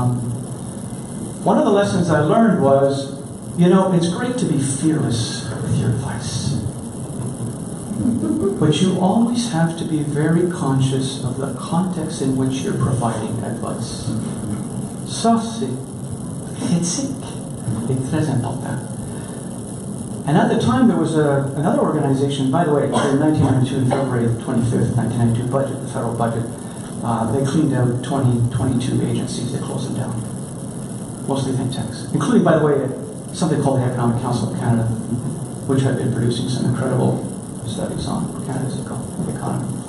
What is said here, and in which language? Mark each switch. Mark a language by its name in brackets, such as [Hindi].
[English] One of the lessons I learned was, you know, it's great to be fearless with your advice. But you always have to be very conscious of the context in which you're providing advice. [French] Ça, c'est critique est très important. [English] And at the time, there was another organization, by the way, in 1992, February 25th, 1992 budget, the federal budget, they cleaned out 22 agencies, they closed them down. Mostly think tanks. Including, by the way, something called the Economic Council of Canada, which had been producing some incredible studies on Canada's economy.